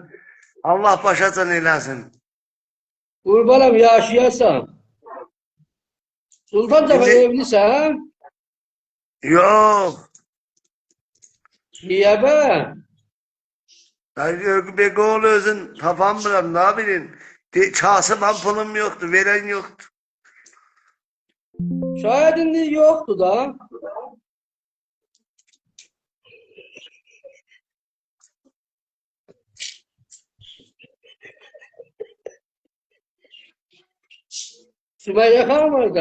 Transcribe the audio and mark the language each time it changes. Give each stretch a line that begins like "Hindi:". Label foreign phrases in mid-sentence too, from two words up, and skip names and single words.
Azerbaijani: Allah başacan eləsin. Qurbanım, yaşayasan. Sultan Cəfər İndi- evlisən? Yox. Niyə bə? Bir oğlu özün tapamıram
Turkish: ne bileyim. Kasıman pulum yoktu, veren yoktu.
Azerbaijani: Şayad indi yoxdur da. Sümeyye xanım orada.